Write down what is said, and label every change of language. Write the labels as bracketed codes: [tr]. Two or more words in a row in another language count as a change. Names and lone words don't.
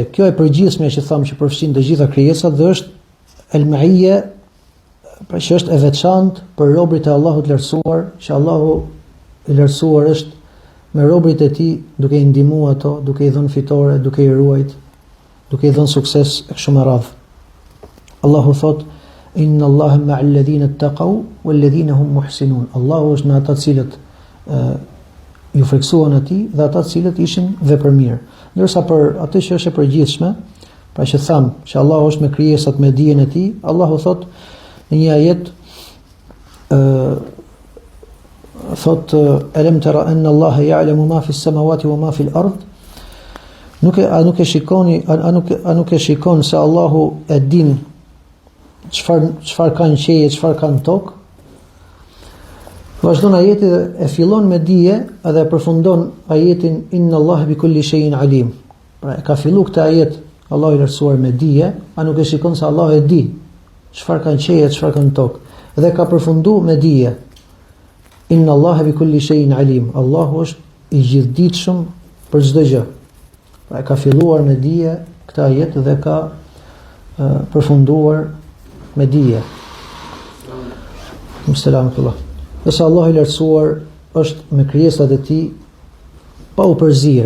[sq] Kjo e përgjithshme që thamë që përfshin të gjitha krijesat dhe është El-Ma'iyya, pra që është e veçantë për robërit e Allahut lartësuar, që Allahu i lartësuar është me robërit e tij duke i ndihmuar ato, duke i dhënë fitore, duke i ruajt, duke i dhënë sukses e kështu me radhë. Allahu thot: [ar] "إن الله مع الذين اتقوا والذين هم محسنون." [sq] Allahu është me ata të cilët ju friksuan atij dhe ata të cilët ishin vepërmirë. Ndërsa për atë që është e përgjithshme, pra që tham që Allahu është me krijesat, me dijen e tij, Allahu thot në një ajet thot: [ar] "ألم تر أن الله يعلم ما في السماوات وما في الأرض." [sq] Nuk e shikon se Allahu e din çfarë kanë qeje, çfarë kanë tokë. Vazhdon ajeti dhe e fillon me dije edhe e përfundon ajetin [ar] "إن الله بكل شيء عليم." [sq] Pra e ka fillu këtë ajet Allahu i lartësuar me dije, a nuk e shikon se Allahu e di çfarë kanë qeje, çfarë kanë tokë. Dhe ka përfundu me dije [ar] "إن الله بكل شيء عليم." [sq] Allahu është i gjithdijshëm për çdo gjë. Pra e ka filluar me dije këtë ajet dhe ka përfunduar me dije. Selamullah. Nëse Allahu i lartësuar është me krijesat e tij pa u përzierë.